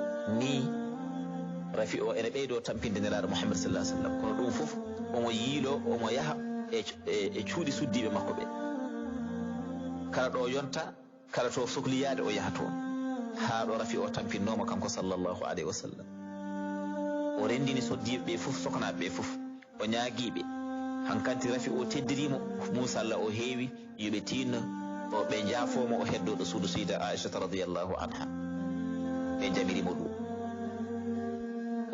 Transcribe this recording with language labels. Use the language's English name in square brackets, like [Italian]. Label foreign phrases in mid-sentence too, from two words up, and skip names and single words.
[Fula] ni rafi o ene ɓeydo tampinde nelaɗo Muhammad [Arabic] صلى الله عليه وسلم [Fula] kono ɗum fof omo yiilo omo yaha e cuuɗi suddiɓe makko ɓe kala ɗo yonta kala to sohliyade o yaha toon ha ɗo rafi o tampinnoma kanko [Arabic] صلى الله عليه وسلم [Fula] o rendini soddiɓe ɓe fof soknaɓe ɓe fof o ñaaguiɓe hankanti rafi o teddirimo Musa Allah o heewi yoɓe tinno o ɓe jaafomo o heddoɗo suudu sayda Aishata [Arabic] رضي الله عنها [Fula] ɓe jamirimo ɗum o